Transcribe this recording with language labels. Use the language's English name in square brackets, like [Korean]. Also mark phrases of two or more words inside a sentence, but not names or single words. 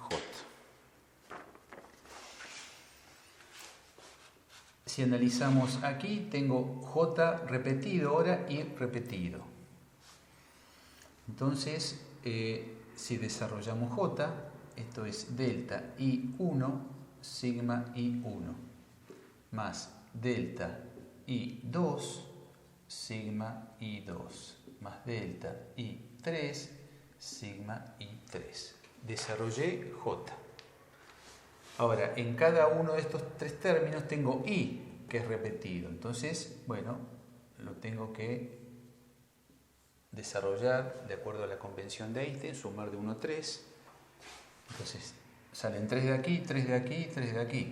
[Spanish] Si analizamos aquí, tengo J repetido ahora y repetido. Entonces, si desarrollamos J, esto es delta I1 sigma I1 más delta I2 sigma I2 más delta I3 sigma I3. Desarrollé J. Ahora, en cada uno de estos tres términos tengo I, que es repetido. Entonces, bueno, lo tengo que desarrollar de acuerdo a la convención de Einstein, sumar de 1 a 3. Entonces, salen 3 de aquí, 3 de aquí, 3 de aquí.